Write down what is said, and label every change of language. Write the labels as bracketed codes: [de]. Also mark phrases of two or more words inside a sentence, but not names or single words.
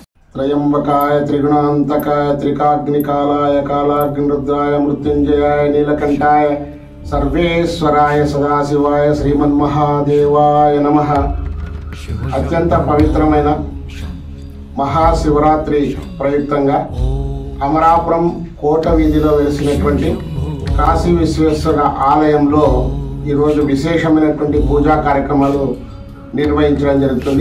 [sa] त्रयंबकाय त्रिगुणांतकाय त्रिकाग्निकालाय कालाग्निरुद्राय मृत्युंजयाय नीलकंठाय सर्वेश्वराय सदाशिवाय श्रीमन्महादेवाय नमः। [te] అత్యంత పవిత్రమైన మహాశివరాత్రి ప్రయుక్తంగా అమరాపురం కోట వీధిలో వెలిసినటువంటి కాశీ విశ్వేశ్వర ఆలయంలో ఈరోజు విశేషమైనటువంటి పూజా కార్యక్రమాలు నిర్వహించడం జరుగుతుంది।